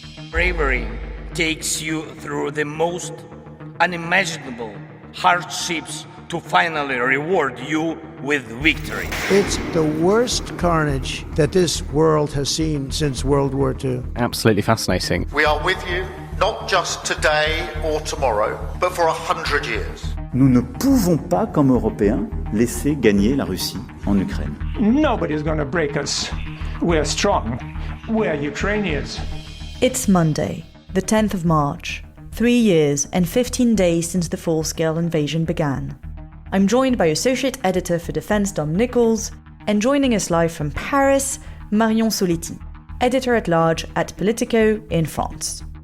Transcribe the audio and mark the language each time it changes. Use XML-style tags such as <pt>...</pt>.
<en>Bravery takes you through the most unimaginable hardships to finally reward you with victory. It's the worst carnage that this world has seen since World War II. Absolutely fascinating. We are with you, not just today or tomorrow, but for 100 years.</en> <fr>Nous ne pouvons pas, comme Européens, laisser gagner la Russie en Ukraine.</fr> <en>Nobody's going to break us. We're strong. We're Ukrainians. It's Monday, the 10th of March, 3 years and 15 days since the full-scale invasion began. I'm joined by Associate Editor for Defense Dom Nicholls, and joining us live from Paris, Marion Solletty, Editor-at-Large at Politico in France.</en>